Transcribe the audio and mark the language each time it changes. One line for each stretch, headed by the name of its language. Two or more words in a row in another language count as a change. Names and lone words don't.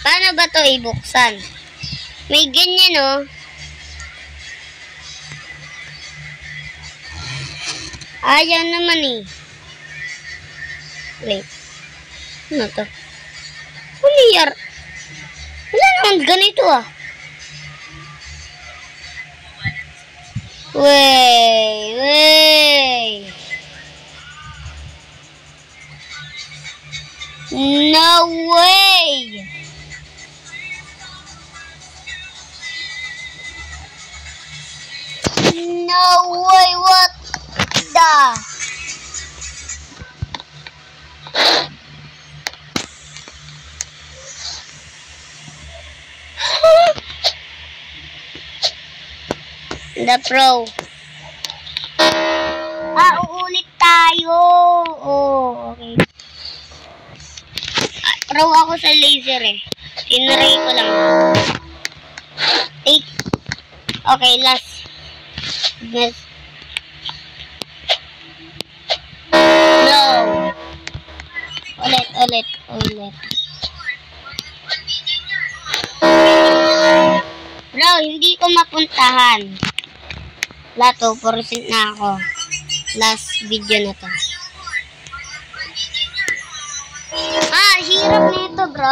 Filipino: Paano ba to ibuksan? May ganyan oh. Ayan naman eh. Wait. Ano to? Huliyar. Wala naman ganito ah. Wey.
English: No way. No way, what the? The Pro.
Filipino: Uulit tayo.
English: Oh, okay.
Filipino: Pro ako sa laser eh. Tinry ko lang. Take.
English: Okay, last. Yes. No.
Filipino: Ulit. Bro, hindi ko mapuntahan. Wala, 2% na ako.
English: Last video
Filipino: na to. Hirap na ito, bro.